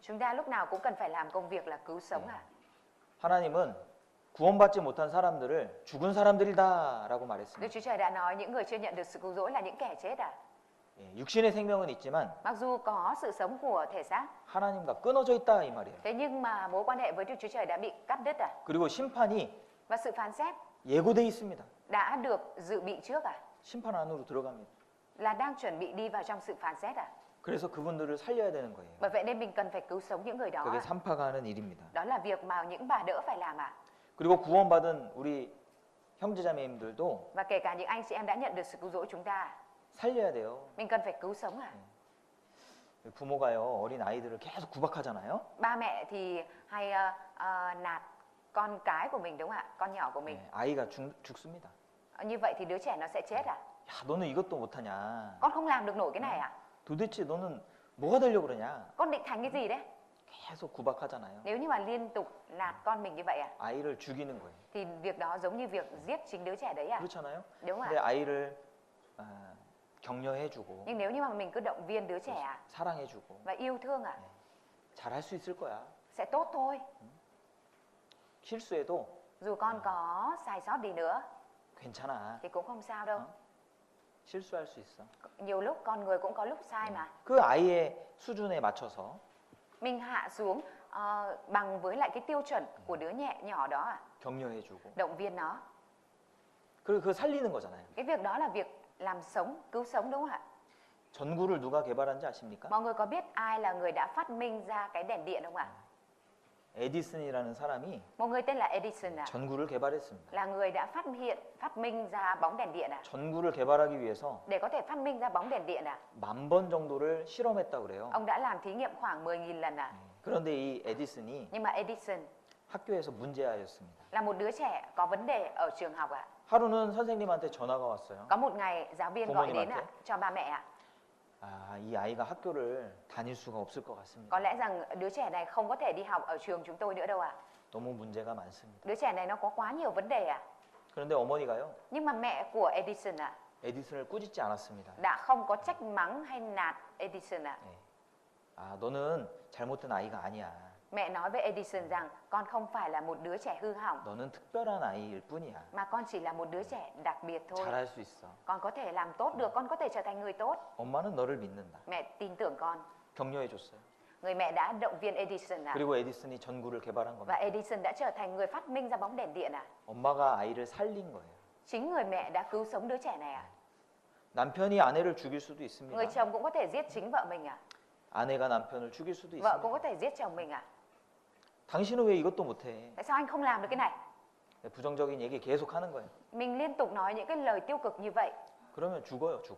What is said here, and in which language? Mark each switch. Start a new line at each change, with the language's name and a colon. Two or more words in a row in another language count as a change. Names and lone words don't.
Vietnamese: Chúng ta lúc nào cũng cần phải làm công việc là cứu sống à?
Korean: 하나님은 구원받지 못한 사람들을 죽은 사람들이다라고
Vietnamese: Đức
Korean: 말했습니다.
Vietnamese: Chúa Trời đã nói những người chưa nhận được sự cứu rỗi là những kẻ chết à?
Korean: 예, 육신의 생명은 있지만
Vietnamese: Mặc dù có sự sống của thể xác,
Korean: 하나님과 끊어져 있다 이 말이에요.
Vietnamese: thế nhưng mà mối quan hệ với Đức Chúa Trời đã bị cắt đứt à?
Korean: 그리고 심판이
Vietnamese: Và sự phán xét
Korean: 예고돼 있습니다.
Vietnamese: đã được dự bị trước à?
Korean: 심판 안으로 들어갑니다.
Vietnamese: Là đang chuẩn bị đi vào trong sự phán xét à?
Korean: 그래서 그분들을 살려야 되는 거예요.
Vietnamese: Bởi vậy nên mình cần phải cứu sống những người đó.
Korean: 그게 산파가 하는 일입니다.
Vietnamese: Đó là việc mà những bà đỡ phải làm à?
Korean: 그리고 구원받은 우리 형제자매님들도
Vietnamese: Và kể cả những anh chị em đã nhận được sự cứu rỗi chúng ta,
Korean: 살려야 돼요.
Vietnamese: mình cần phải cứu sống à?
Korean: 부모가요 어린 아이들을 계속 구박하잖아요.
Vietnamese: Ba mẹ thì hay nạt con cái của mình đúng không ạ? Con nhỏ của mình.
Korean: 네, 아이가 죽습니다.
Vietnamese: Như vậy thì đứa trẻ nó sẽ chết à?
Korean: 야, 너는 이것도 못하냐?
Vietnamese: Con không làm được nổi cái này à?
Korean: 도대체 너는 뭐가 되려고 그러냐?
Vietnamese: Con định thành cái gì đấy?
Korean: 계속 구박하잖아요.
Vietnamese: Nếu như mà liên tục nạt con mình như vậy à?
Korean: 아이를 죽이는 거예요.
Vietnamese: Thì việc đó giống như việc giết chính đứa trẻ đấy à?
Korean: 그렇잖아요.
Vietnamese: Đúng không
Korean: 근데
Vietnamese: ạ?
Korean: 아이를 격려해주고
Vietnamese: Nhưng nếu như mà mình cứ động viên đứa trẻ à?
Korean: 사랑해주고
Vietnamese: Và yêu thương à?
Korean: 잘할 수 있을 거야.
Vietnamese: Sẽ tốt thôi.
Korean: 실수해도
Vietnamese: Dù con có sai sót đi nữa
Korean: 괜찮아.
Vietnamese: thì cũng không sao đâu.
Korean: 실수할 수 있어.
Vietnamese: Nhiều lúc con người cũng có lúc sai mà.
Korean: 그 아이의 수준에 맞춰서
Vietnamese: Mình hạ xuống bằng với lại cái tiêu chuẩn của đứa nhỏ đó à?
Korean: 격려해주고
Vietnamese: Động viên nó.
Korean: 그리고 그거 살리는 거잖아요.
Vietnamese: Cái việc đó là việc làm sống, cứu sống đúng không ạ?
Korean: 전구를 누가 개발한지 아십니까?
Vietnamese: Mọi người có biết ai là người đã phát minh ra cái đèn điện không ạ?
Korean: 에디슨이라는 사람이
Vietnamese: Một người tên là Edison à?
Korean: 전구를 개발했습니다.
Vietnamese: Là người đã phát minh ra bóng đèn điện à?
Korean: 전구를 개발하기 위해서
Vietnamese: Để có thể phát minh ra bóng đèn điện à?
Korean: 10,000번 정도를 실험했다 그래요.
Vietnamese: Ông đã làm thí nghiệm khoảng 10.000 lần à?
Korean: 그런데 이 에디슨이
Vietnamese: Nhưng mà Edison
Korean: 학교에서 문제아였습니다.
Vietnamese: là một đứa trẻ có vấn đề ở trường học ạ.
Korean: 하루는 선생님한테 전화가 왔어요.
Vietnamese: Có một ngày giáo viên gọi đến ạ, cho ba mẹ ạ.
Korean: 이 아이가 학교를 다닐 수가 없을 것 같습니다.
Vietnamese: Có lẽ rằng đứa trẻ này không có thể đi học ở trường chúng tôi nữa đâu ạ.
Korean: 너무 문제가 많습니다.
Vietnamese: Đứa trẻ này nó có quá nhiều vấn đề ạ.
Korean: 그런데 어머니가요,
Vietnamese: Nhưng mà mẹ của Edison ạ
Korean: 에디슨을 꾸짖지 않았습니다.
Vietnamese: đã không có trách mắng hay nạt Edison ạ.
Korean: 너는 잘못된 아이가 아니야.
Vietnamese: Mẹ nói với Edison rằng con không phải là một đứa trẻ hư hỏng,
Korean: 너는 특별한 아이일 뿐이야.
Vietnamese: mà con chỉ là một đứa trẻ đặc biệt thôi.
Korean: 잘할 수 있어.
Vietnamese: Con có thể làm tốt được, con có thể trở thành người tốt.
Korean: 엄마는 너를 믿는다.
Vietnamese: Mẹ tin tưởng con.
Korean: 격려해줬어요.
Vietnamese: Người mẹ đã động viên Edison ạ.
Korean: 그리고 에디슨이 전구를 개발한
Vietnamese: Và
Korean: 겁니다.
Vietnamese: Edison đã trở thành người phát minh ra bóng đèn điện ạ.
Korean: 엄마가 아이를 살린 거예요.
Vietnamese: Chính người mẹ đã cứu sống đứa trẻ này ạ.
Korean: 남편이 아내를 죽일 수도 있습니다.
Vietnamese: Người chồng cũng có thể giết chính vợ mình ạ.
Korean: 아내가 남편을 죽일 수도
Vietnamese: Vợ cũng có
Korean: 있습니다.
Vietnamese: thể giết chồng mình ạ.
Korean: 당신은 왜 이것도 못해?
Vietnamese: Tại sao anh không làm được cái này?
Korean: 부정적인 얘기 계속 하는 거예요.
Vietnamese: Mình liên tục nói những cái lời tiêu cực như vậy
Korean: 그러면 죽어요, 죽어.